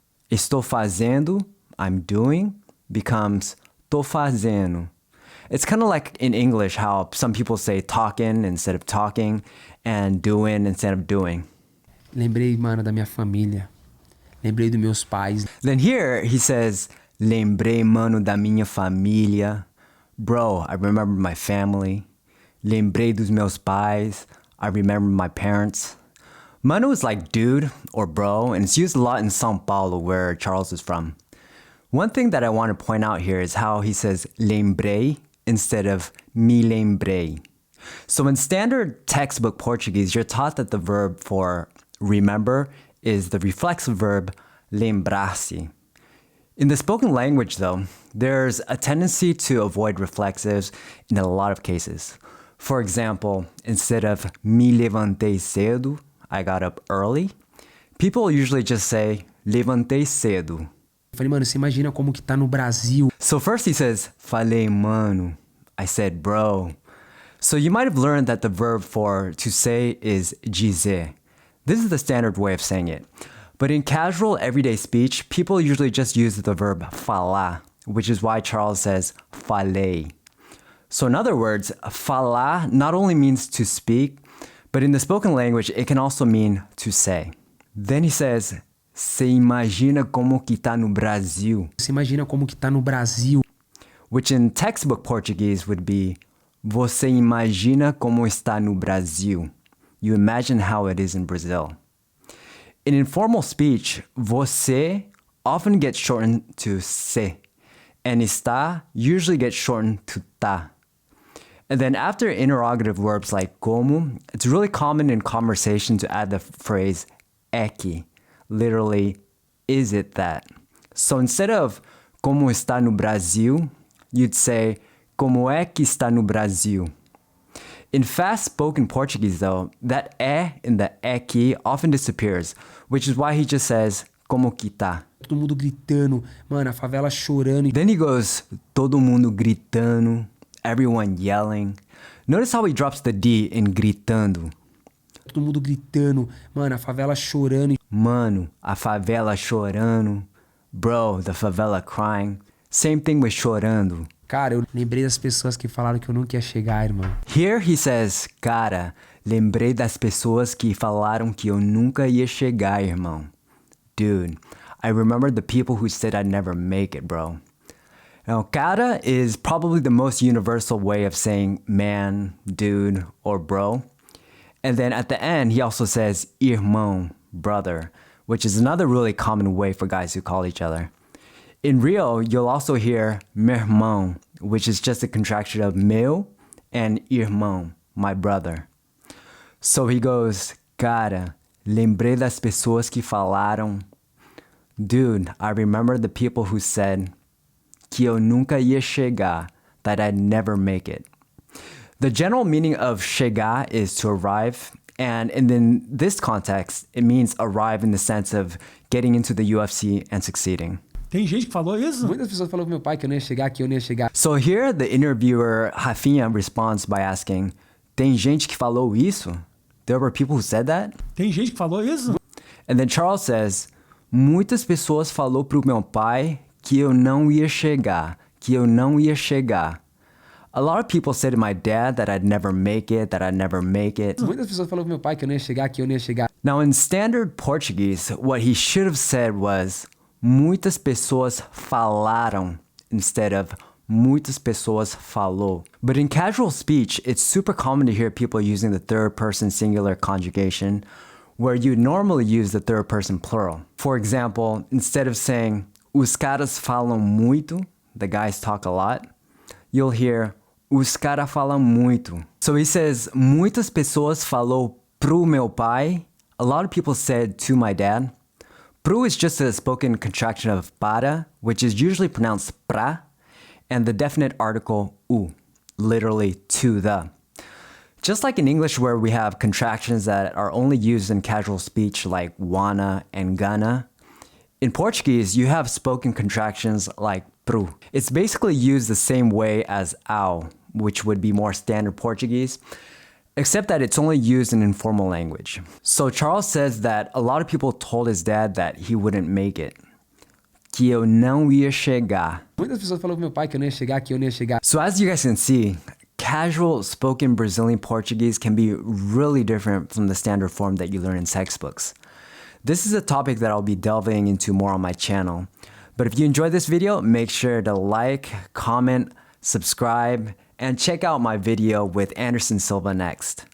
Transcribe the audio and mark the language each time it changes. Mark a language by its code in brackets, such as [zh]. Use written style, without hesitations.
[pt] Estou fazendo, [en] I'm doing, becomes [pt] tô fazendo. [en] It's kind of like in English how some people say talking instead of talking and doing instead of doing. [pt] Lembrei, mano, da minha família. Lembrei dos meus pais. [en] Then here he says, [pt] lembrei, mano, da minha família. [en] Bro, I remember my family. [pt] Lembrei dos meus pais. [en] I remember my parents. Mano is like dude or bro, and it's used a lot in São Paulo, where Charles is from. One thing that I want to point out here is how he says lembrei instead of me lembrei. So in standard textbook Portuguese, you're taught that the verb for remember is the reflexive verb lembrar-se. In the spoken language though, there's a tendency to avoid reflexives in a lot of cases. For example, instead of [pt] me levantei cedo, [en] I got up early, people usually just say [pt] levantei cedo. Falei, mano, você imagina como que tá no Brasil. [en] So first he says, [pt] falei mano. [en] I said bro. So you might have learned that the verb for to say is dizer. This is the standard way of saying it. But in casual everyday speech, people usually just use the verb falar, which is why Charles says falei. So in other words, falar not only means to speak, but in the spoken language, it can also mean to say. Then he says, [pt] se imagina como que tá no Brasil. Você imagina como que tá no Brasil. [en] Which in textbook Portuguese would be, [pt] você imagina como está no Brasil. [en] You imagine how it is in Brazil. In informal speech, você often gets shortened to se, and está usually gets shortened to tá. And then after interrogative verbs like como, it's really common in conversation to add the phrase é que, literally, is it that? So instead of [pt] como está no Brasil, [en] you'd say [pt] como é que está no Brasil. [en] In fast-spoken Portuguese though, that é in the é que often disappears, which is why he just says como que tá. [pt] Todo mundo gritando, mano, a favela chorando. [en] Then he goes, [pt] todo mundo gritando, [en] everyone yelling. Notice how he drops the D in gritando. [pt] Todo mundo gritando, mano, a favela chorando. Mano, a favela chorando. [en] Bro, the favela crying. Same thing with chorando. [pt] Cara, eu lembrei das pessoas que falaram que eu nunca ia chegar, irmão. [en] Here he says, [pt] cara, lembrei das pessoas que falaram que eu nunca ia chegar, irmão. [en] Dude, I remember the people who said I'd never make it, bro. Now, cara is probably the most universal way of saying man, dude, or bro. And then at the end, he also says irmão, brother, which is another really common way for guys who call each other. In Rio, you'll also hear meu irmão, which is just a contraction of meu and irmão, my brother. So he goes, [pt] cara, lembrei das pessoas que falaram. [en] Dude, I remember the people who said [pt] que eu nunca ia chegar, [en] that I'd never make it. The general meaning of chegar is to arrive, and in this context, it means arrive in the sense of getting into the UFC and succeeding. [pt] Tem gente que falou isso? Muitas pessoas falaram pro meu pai que eu não ia chegar, que eu não ia chegar. [en] So here the interviewer Rafinha responds by asking, [pt] tem gente que falou isso? [en] There were people who said that? [pt] Tem gente que falou isso? [en] And then Charles says, [pt] muitas pessoas falou pro meu pai que eu não ia chegar, que eu não ia chegar. [en] A lot of people say to my dad that I'd never make it, that I'd never make it. [pt] Muitas pessoas falaram pro meu pai que eu não ia chegar, que eu não ia chegar. [en] Now, in standard Portuguese, what he should have said was [pt] muitas pessoas falaram [en] instead of [pt] muitas pessoas falou. [en] But in casual speech, it's super common to hear people using the third person singular conjugation where you normally use the third person plural. For example, instead of saying [pt] os caras falam muito, [en] the guys talk a lot, you'll hear os caras falam muito. So he says [pt] muitas pessoas falou pro meu pai. [en] A lot of people said to my dad. Pro is just a spoken contraction of para, which is usually pronounced pra, and the definite article u, literally to the. Just like in English where we have contractions that are only used in casual speech like wanna and gonna, in Portuguese you have spoken contractions like pro. It's basically used the same way as ao, which would be more standard Portuguese, except that it's only used in informal language. So Charles says that a lot of people told his dad that he wouldn't make it. [pt] Que eu não ia chegar. Muitas pessoas falaram pro meu pai que eu não ia chegar, que eu não ia chegar. [en] So as you guys can see, casual spoken Brazilian Portuguese can be really different from the standard form that you learn in textbooks. This is a topic that I'll be delving into more on my channel. But if you enjoyed this video, make sure to like, comment, subscribe, and check out my video with Anderson Silva next.